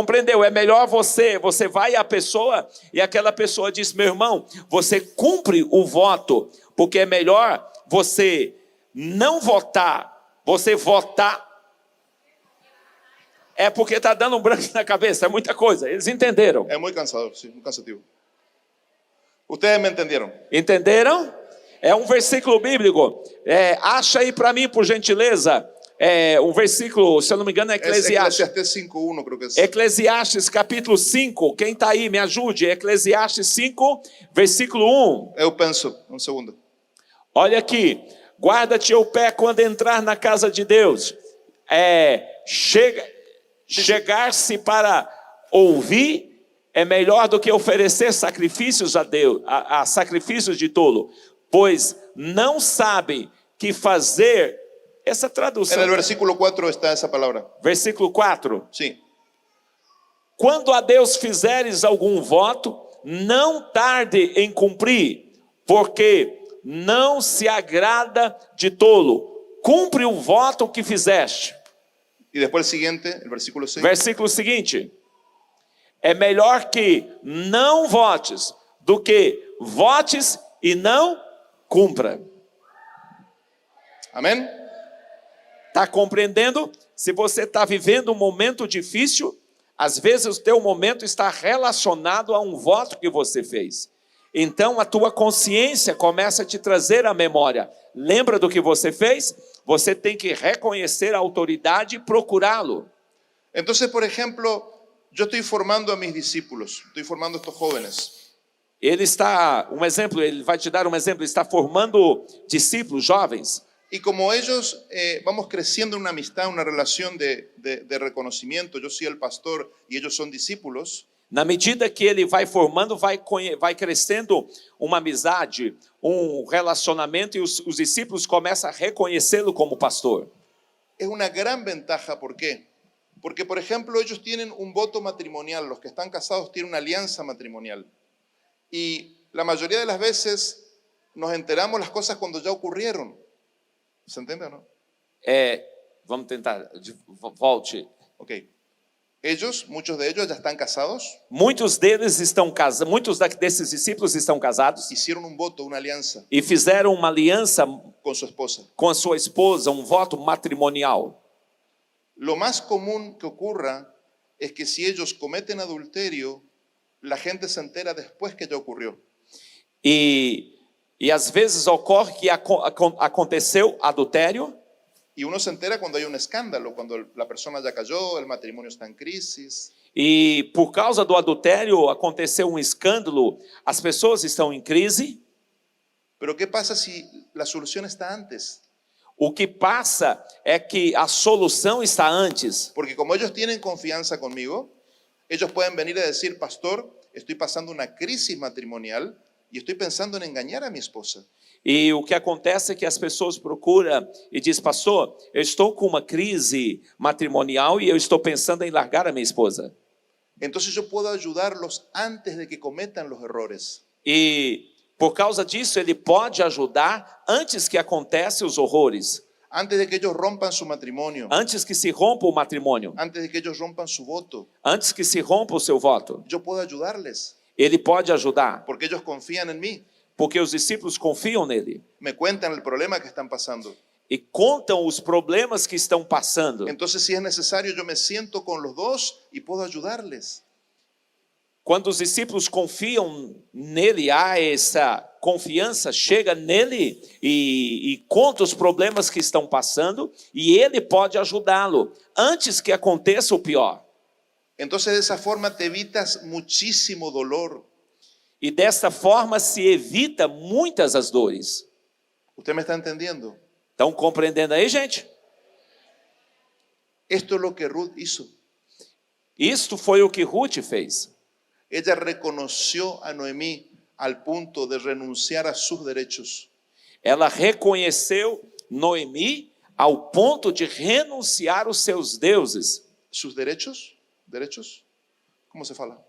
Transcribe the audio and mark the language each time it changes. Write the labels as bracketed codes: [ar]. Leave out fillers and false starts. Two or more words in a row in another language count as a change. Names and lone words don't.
[pt] É melhor você vai à pessoa e aquela pessoa diz, meu irmão, você cumpre o voto, porque é melhor você não votar, você votar. É porque está dando um branco na cabeça, é muita coisa. Eles entenderam. [es] Es muy cansador, sí, muy cansativo. Ustedes me entendieron. [pt] Entenderam? É um versículo bíblico. Acha aí para mim, por gentileza, um versículo, se eu não me engano, é [es] Es Eclesiastes. Eclesiastés 5:1, creo que es. [pt] Eclesiastes capítulo 5. Quem está aí, me ajude. Eclesiastes 5, versículo 1. Eu penso, [es] un segundo. [pt] Olha aqui. Guarda-te o pé quando entrar na casa de Deus. Chegar-se para ouvir é melhor do que oferecer sacrifícios a Deus, a sacrifícios de tolo, pois não sabe que fazer. Essa tradução. [es] En el versículo 4 está esa palabra. Versículo 4. Sí. [pt] Quando a Deus fizeres algum voto, não tarde em cumprir, porque não se agrada de tolo. Cumpre o voto que fizeste. [es] Y después el siguiente, el versículo 6. [pt] Versículo seguinte. É melhor que não votes do que votes e não cumpra. Amén. Está compreendendo? Se você está vivendo um momento difícil, às vezes o teu momento está relacionado a um voto que você fez. Então a tua consciência começa a te trazer à memória. Lembra do que você fez? Você tem que reconhecer a autoridade e procurá-lo. [es] Entonces, por ejemplo, yo estoy formando a mis discípulos, estoy formando a estos jóvenes. [pt] Ele vai te dar um exemplo, ele está formando discípulos jovens. [es] Y como ellos vamos creciendo en una amistad, una relación de reconocimiento, yo soy el pastor y ellos son discípulos. [pt] Na medida que ele vai formando, vai crescendo uma amizade, um relacionamento, e os discípulos começam a reconhecê-lo como pastor. [es] Es una gran ventaja, ¿por qué? Porque, por ejemplo, ellos tienen un voto matrimonial, los que están casados tienen una alianza matrimonial. Y la mayoría de las veces nos enteramos las cosas cuando ya ocurrieron. ¿Se entiende o no? [pt] Vamos tentar, volte. Ok. [es] Ellos, muchos de ellos ya están casados. [pt] Muitos deles estão casados, muitos desses discípulos estão casados. [es] Hicieron un voto, una alianza [pt] E fizeram uma aliança [es] con su esposa. [pt] com a sua esposa, um voto matrimonial. [es] Lo más común que ocurra es que si ellos cometen adulterio, la gente se entera después que ya ocurrió. [pt] E às vezes ocorre que aconteceu adultério. [es] Y uno se entera cuando hay un escándalo, cuando la persona ya cayó, el matrimonio está en crisis. [pt] E por causa do adultério aconteceu um escândalo, as pessoas estão em crise. [es] Pero ¿qué pasa si la solución está antes? [pt] O que passa é que a solução está antes. [es] Porque como ellos tienen confianza conmigo, ellos pueden venir a decir, pastor, estoy pasando una crisis matrimonial y estoy pensando en engañar a mi esposa. [pt] E o que acontece é que as pessoas procuram e diz, pastor, eu estou com uma crise matrimonial e eu estou pensando em largar a minha esposa. [es] Entonces yo puedo ayudarlos antes de que cometan los errores. [pt] E por causa disso ele pode ajudar antes que aconteçam os horrores, [es] Antes de que ellos rompan su matrimonio, [pt] antes que se rompa o matrimônio, [es] antes de que ellos rompan su voto, [pt] antes que se rompa o seu voto. [es] yo puedo ayudarles [pt] Ele pode ajudar, [es] porque ellos confían en mí, [pt] porque os discípulos confiam nele [es] me cuentan el problema que están pasando. [pt] e contam os problemas que estão passando. [es] Entonces, si es necesario, yo me siento con los dos y puedo ayudarles. [pt] Quando os discípulos confiam nele, há essa confiança, chega nele e conta os problemas que estão passando e ele pode ajudá-lo antes que aconteça o pior. [es] Entonces, de esa forma te evitas muchísimo dolor. [pt] E desta forma se evita muitas as dores. [es] ¿Usted me está entendiendo? [pt] Estão compreendendo aí, gente? [es] Esto es lo que Ruth hizo. [pt] Isto foi o que Ruth fez. [es] Ella reconoció a Noemí al punto de renunciar a sus derechos. [pt] Ela reconheceu Noemi ao ponto de renunciar os seus deuses. [es] ¿Sus derechos? ¿Derechos? ¿Cómo se fala?